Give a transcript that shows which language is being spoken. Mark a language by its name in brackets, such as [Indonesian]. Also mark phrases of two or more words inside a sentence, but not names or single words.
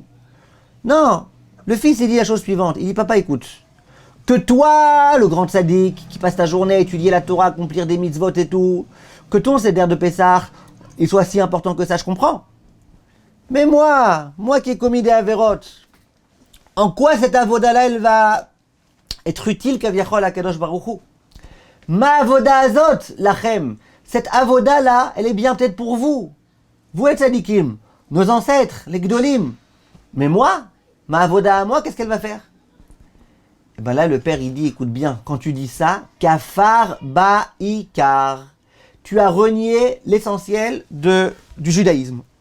[French] Non, le fils il dit la chose suivante, il dit papa écoute, que toi, le grand tzaddik, qui passe ta journée à étudier la Torah, accomplir des mitzvot et tout, que ton seder de Pessah, il soit si important que ça, je comprends. Mais moi qui ai commis des avérotes, en quoi cette avoda-là, elle va être utile kaviachol à [Hebrew] קדוש ברוך הוא? מה עבודה הזאת, לכם, [French] cette avoda-là, elle est bien peut-être pour vous. Vous êtes tzaddikim, nos ancêtres, les gdolim. Mais moi, ma avoda à moi, qu'est-ce qu'elle va faire? Et ben là, le père, il dit, écoute bien, quand tu dis ça, [Hebrew] כפר בעיקר, [French] tu as renié l'essentiel du judaïsme.